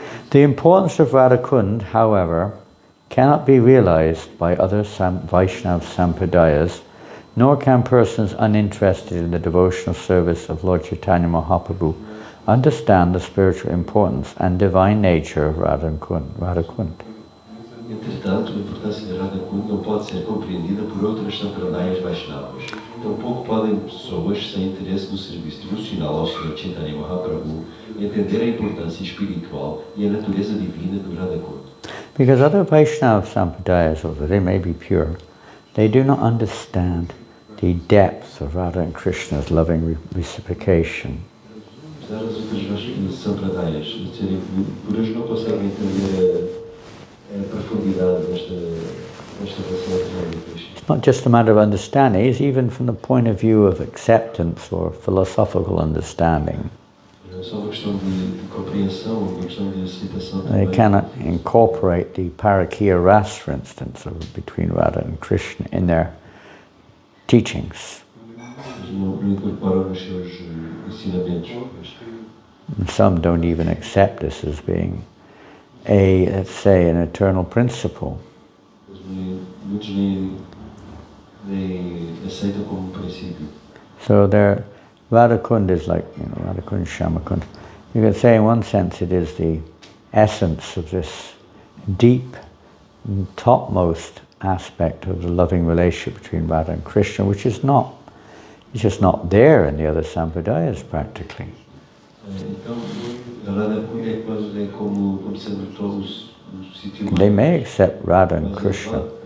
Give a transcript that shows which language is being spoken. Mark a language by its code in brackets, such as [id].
[en] The importance of Radha Kunda, however, cannot be realized by other Vaishnava Sampradayas, nor can persons uninterested in the devotional service of Lord Chaitanya Mahaprabhu understand the spiritual importance and divine nature of Radha Kunda. [pt] Entretanto, a importância de Radha Kunda não pode ser compreendida por outras sampradayas Vaishnavas. Tampouco podem pessoas sem interesse no serviço devocional ao Sr. Chaitanya Mahaprabhu entender a importância espiritual e a natureza divina de Radha Kunda. [en] Because other Vaishnava Sampradayas, although they may be pure, they do not understand the depth of Radha and Krishna's loving reciprocation. [pt] Apesar das outras sampradayas serem puras, não conseguem entender a profundidade desta relação entre Radha e Krishna. [en] not just a matter of understanding, it's even from the point of view of acceptance or philosophical understanding. [pt] Não é só uma questão de compreensão, uma questão de aceitação [en] They [pt] também. [en] cannot incorporate the Parakya Ras, for instance, between Radha and Krishna in their teachings. [pt] Eles não incorporam nos seus ensinamentos. [en] And some don't even accept this as being a, let's say, an eternal principle. [pt] Muitos nem aceitam como um princípio. [en] So their Radha Kunda is like, Radha Kunda, Shama Kunda. You could say in one sense it is the essence of this deep, topmost aspect of the loving relationship between Radha and Krishna, which is not, it's just not there in the other sampradayas practically. [pt] Então, a Radha Kunda é como sendo todos o sítio mais... [en] They may accept Radha and Krishna